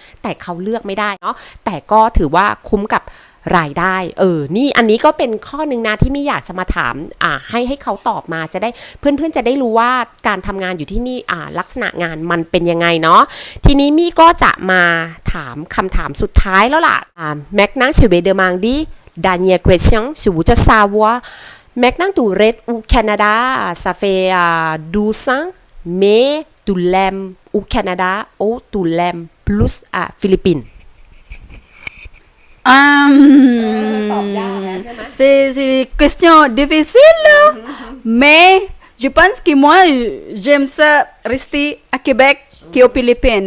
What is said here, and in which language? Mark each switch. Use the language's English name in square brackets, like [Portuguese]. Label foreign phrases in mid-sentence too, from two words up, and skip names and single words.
[Thai] แต่เขาเลือกไม่ได้เนาะแต่ก็ถือว่าคุ้มกับรายได้นี่อันนี้ก็เป็นข้อนึงนะ ที่มี่อยากจะมาถามให้เขาตอบมาจะได้เพื่อนๆจะได้รู้ว่าการทำงานอยู่ที่นี่ลักษณะงานมันเป็นยังไงเนาะทีนี้มี่ก็จะมาถามคำถามสุดท้ายแล้วล่ะ [French] maintenant je vais demander dernière question je voudrais savoir maintenant tu restes au Canada ça fait 12 ans mais tu l'aimes au Canada ou tu l'aimes plus à Philippines c'est une question difficile, mais je pense que moi, j'aime ça rester à Québec qu'aux Philippines.